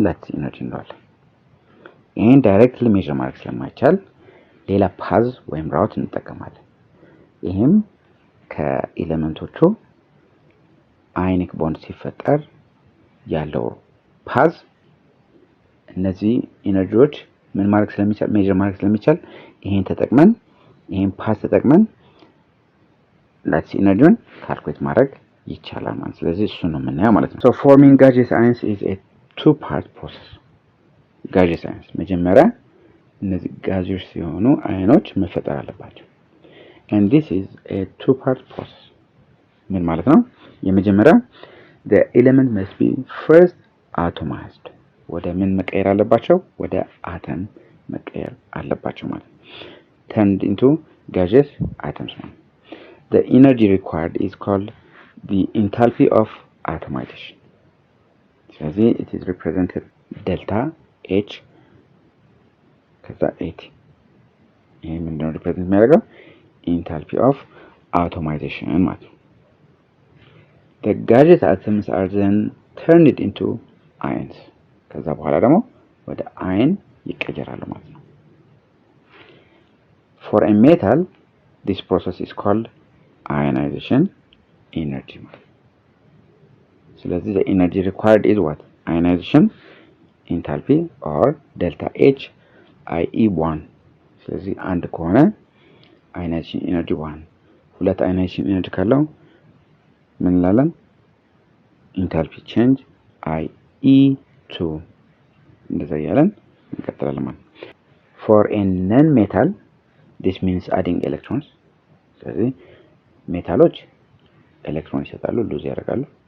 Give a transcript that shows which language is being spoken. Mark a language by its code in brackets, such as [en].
[am] ላቲስ ኢነርጂ እንላለን። ይሄን ዳይሬክትሊ ሜዥር ማድረግ ስለማይቻል ሌላ ፓዝ ወይም ራውት እንጠቀማለን። ይሄም ከኤሌመንቶቹ አዮኒክ ቦንድ ሲፈጠር ያለው ፓዝ እነዚህ ኢነርጂዎች ምን ማድረግ ስለሚቻል ሜዥር ማድረግ ስለሚቻል ይሄን ተጠቅመን ይሄን ፓዝ ተጠቅመን ላቲስ ኢነርጂውን ካልኩሌት ማድረግ ይቻላል ማለት ነው። ስለዚህ እሱ ነው የምናየው ማለት ነው። [en] So forming gaseous ions is a two-part process. gaseous ions [am] መጀመሪያ እነዚህ ጋዚየስ ሲሆኑ አዮኖች መፈጠር አለባቸው. [en] And this is a two-part process. [am] ምን ማለት ነው? የመጀመሪያ [en] the element must be first atomized. [am] ወደ ምን መቀየር አለባቸው? ወደ አተም መቀየር አለባቸው ማለት ነው። [en] Turned into gaseous atoms. The energy required is called the enthalpy of atomization. [am] ስለዚህ [en] it is represented delta H [am] ከዛ [en] AT [am] ይሄ ምንድነው ሪፕሬዘንት የሚያደርገው? [en] enthalpy of atomization [am] ማለት ነው። [en] The gaseous atoms are then turned into ions. [am] ከዛ በኋላ ደግሞ ወደ አየን ይቀየራሉ ማለት ነው። [en] For a metal this process is called ionization energy. [am] ስለዚህ [en] the energy required is what? Ionization [am] ኢንታልፒ ኦር ዴልታ ኤች IE1 ስለዚህ አንድ ከሆነ አዮናይዜሽን ኢነርጂ 1 ሁለት አዮናይዜሽን ኢነርጂ ካለው ምን እንላለን ኢንታልፒ ቼንጅ IE2 እንደዛ ያለን እንቀጥላለን ማለት [en] for a non metal this means adding electrons [am] ስለዚህ ሜታሎች ኤሌክትሮን ይሰጣሉ ሉዝ ያደርጋሉ